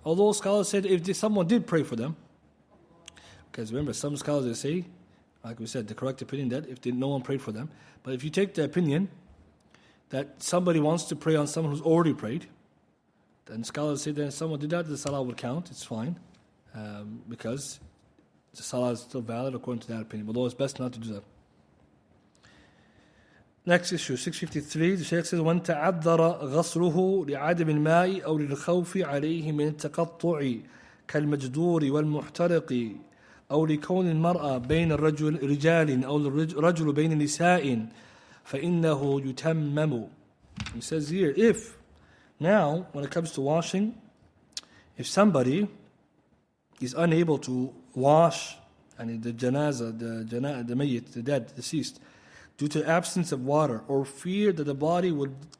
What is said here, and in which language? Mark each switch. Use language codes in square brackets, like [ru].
[en] Although scholars said if someone did pray for them, because remember, some scholars they say, like we said, the correct opinion that if no one prayed for them. But if you take the opinion that somebody wants to pray on someone who's already prayed, then scholars say that if someone did that, the salah would count, it's fine. Because the salah is still valid according to that opinion. Although it's best not to do that. Next issue, 653, the Shaykh says, [ar] وَأَنْ تَعَذَّرَ غَسْلُهُ لِعَدَمِ الْمَاءِ أَوْ لِلْخَوْفِ عَلَيْهِ مِنْ التَّقَطُّعِ كَالْمَجْدُورِ وَالْمُحْتَرِقِ أو لكون المرأة بين رجال أو الرجل بين نساء فإنه يتمم. [en] He says here, if now when it comes to washing, if somebody is unable to wash and the janaza, the mayyit, the dead, deceased, due to absence of water or fear that the body will